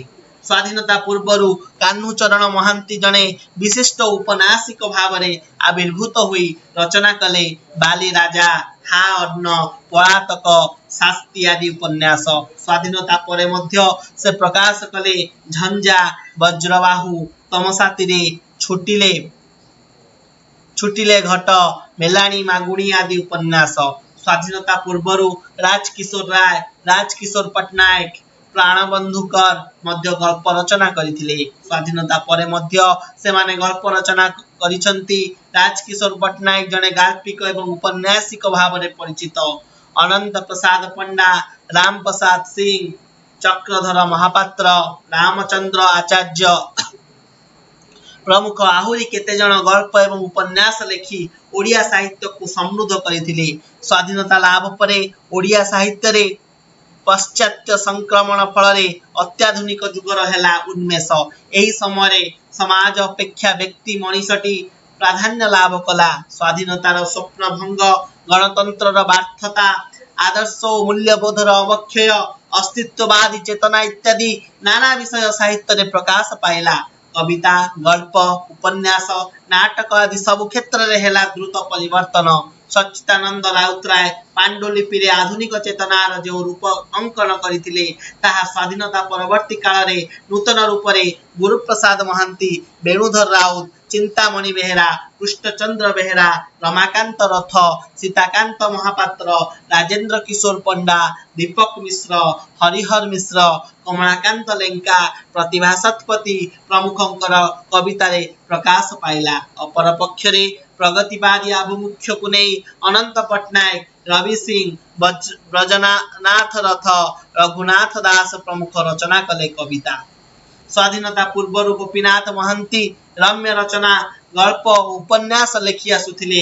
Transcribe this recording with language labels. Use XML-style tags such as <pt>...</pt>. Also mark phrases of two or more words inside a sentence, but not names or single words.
<or>ସ୍ୱାଧୀନତା ପୂର୍ବରୁ କାହ୍ନୁଚରଣ ମହାନ୍ତି ଜଣେ ବିଶିଷ୍ଟ ଔପନ୍ୟାସିକ ଭାବରେ ଆବିର୍ଭୂତ ହୋଇ ରଚନା କଲେ ବାଲି ରାଜା ହା ଅନ୍ନ ପଲାତକ ଶାସ୍ତି ଆଦି ଉପନ୍ୟାସ। ସ୍ୱାଧୀନତା ପରେ ମଧ୍ୟ ସେ ପ୍ରକାଶ କଲେ ଝଞ୍ଜା ବଜ୍ରବାହୁ ତମସାତୀରେ ଛୁଟିଲେ ଘଟ ମେଲାଣି ମାଗୁଣି ଆଦି ଉପନ୍ୟାସ। ସ୍ୱାଧୀନତା ପୂର୍ବରୁ ରାଜକିଶୋର ରାୟ ରାଜକିଶୋର ପଟ୍ଟନାୟକ ପ୍ରାଣବନ୍ଧୁ କର ମଧ୍ୟ ଗଳ୍ପ ରଚନା କରିଥିଲେ। ସ୍ୱାଧୀନତା ପରେ ମଧ୍ୟ ସେମାନେ ଗଳ୍ପ ରଚନା କରିଛନ୍ତି। ରାଜକିଶୋର ପଟ୍ଟନାୟକ ଜଣେ ଗାଳ୍ପିକ ଏବଂ ଔପନ୍ୟାସିକ ଭାବରେ ପରିଚିତ। ଅନନ୍ତ ପ୍ରସାଦ ପଣ୍ଡା ରାମ ପ୍ରସାଦ ସିଂହ ଚକ୍ରଧର ମହାପାତ୍ର ରାମଚନ୍ଦ୍ର ଆଚାର୍ଯ୍ୟ ପ୍ରମୁଖ ଆହୁରି କେତେ ଜଣ ଗଳ୍ପ ଏବଂ ଉପନ୍ୟାସ ଲେଖି ଓଡ଼ିଆ ସାହିତ୍ୟକୁ ସମୃଦ୍ଧ କରିଥିଲେ। ସ୍ୱାଧୀନତା ଲାଭ ପରେ ଓଡ଼ିଆ ସାହିତ୍ୟରେ ପାଶ୍ଚାତ୍ୟ ସଂକ୍ରମଣ ଫଳ ଅତ୍ୟାଧୁନିକ ଯୁଗର ହେଲା ଉନ୍ମେଷ। ଏହି ସମୟ ସମାଜ ଅପେକ୍ଷା ବ୍ୟକ୍ତି ମନୀଷଟି ପ୍ରାଧାନ୍ୟ ଲାଭ କଲା। ସ୍ୱାଧୀନତାର ସ୍ୱପ୍ନ ଭଙ୍ଗ ଗଣତନ୍ତ୍ର ବ୍ୟର୍ଥତା ଆଦର୍ଶ ମୂଲ୍ୟବୋଧର ଅବକ୍ଷୟ ଅସ୍ତିତ୍ୱବାଦୀ ଚେତନା ଇତ୍ୟାଦି ନାନା ବିଷୟ ସାହିତ୍ୟରେ ପ୍ରକାଶ ପାଇଲା। କବିତା ଗଳ୍ପ ଉପନ୍ୟାସ ନାଟକ ଆଦି ସବୁ କ୍ଷେତ୍ରରେ ହେଲା ଦ୍ରୁତ ପରିବର୍ତ୍ତନ। ସଚ୍ଚିଦାନନ୍ଦ ରାଉତରାୟ ପାଣ୍ଡୁଲିପିରେ ଆଧୁନିକ ଚେତନାର ଯେଉଁ ରୂପ ଅଙ୍କନ କରିଥିଲେ ତାହା ସ୍ୱାଧୀନତା ପରବର୍ତ୍ତୀ କାଳରେ ନୂତନ ରୂପରେ ଗୁରୁପ୍ରସାଦ ମହାନ୍ତି ବେଣୁଧର ରାଉତ ଚିନ୍ତାମଣି ବେହେରା କୃଷ୍ଣଚନ୍ଦ୍ର ବେହେରା ରମାକାନ୍ତ ରଥ ସୀତାକାନ୍ତ ମହାପାତ୍ର ରାଜେନ୍ଦ୍ର କିଶୋର ପଣ୍ଡା ଦୀପକ ମିଶ୍ର ହରିହର ମିଶ୍ର କମଳାକାନ୍ତ ଲେଙ୍କା ପ୍ରତିଭା ଶତପଥୀ ପ୍ରମୁଖଙ୍କର କବିତାରେ ପ୍ରକାଶ ପାଇଲା। ଅପର ପକ୍ଷରେ ପ୍ରଗତିବାଦୀ ଆଭିମୁଖ୍ୟକୁ ନେଇ ଅନନ୍ତ ପଟ୍ଟନାୟକ ରବି ସିଂହ ବ୍ରଜନାଥ ରଥ ରଘୁନାଥ ଦାସ ପ୍ରମୁଖ ରଚନା କଲେ କବିତା। ସ୍ୱାଧୀନତା ପୂର୍ବ ଗୋପୀନାଥ ମହାନ୍ତି ରମ୍ୟ ରଚନା ଗଳ୍ପ ଉପନ୍ୟାସ ଲେଖି ଆସୁଥିଲେ।</or>